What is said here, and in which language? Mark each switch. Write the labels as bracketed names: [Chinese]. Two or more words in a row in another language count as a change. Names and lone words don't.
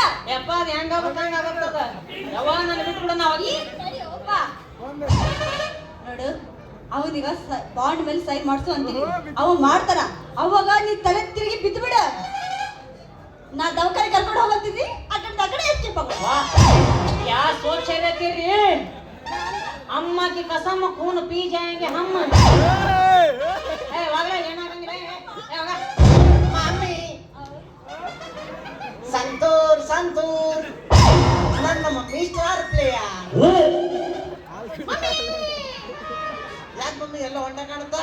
[Kannada] ಯಪ್ಪ ಅದು ಹೆಂಗಾಗುತ್ತೆ ಹಂಗಾಗತ್ತದ. ಯಾವಾಗ ನಾನು ಬಿಟ್ಬಿಡ ನಾವು ನೋಡು, ಅವನಿಗ ಬಾಂಡ್ ಮೇಲೆ ಸೈನ್ ಮಾಡ್ಸು ಅಂತೀನಿ, ಅವ ಮಾಡ್ತಾರ. ಅವಾಗ ನೀ ತಲೆ ತಿರುಗಿ ಬಿದ್ದು ಬಿಡ. ನಾ ದವಾಖಾನೆ ಕರ್ಕೊಂಡು ಹೋಗಂತೀನಿ, ಆ ಕಡೆ ಎಸ್ಕೇಪ್ ಆಗ. [Hindi] क्या सोच रहे तेरी अम्मा की कसम खून पी जाएंगे हम. [Kannada] ಸಂತೂರ್ ಸಂತೂರ್ ನನ್ನ ಮಮ್ಮಿ [English] star player. [Kannada] ಯಾಕೆ ಮಮ್ಮಿ ಎಲ್ಲ ಹೊಂಟ ಕಾಣುತ್ತಾ?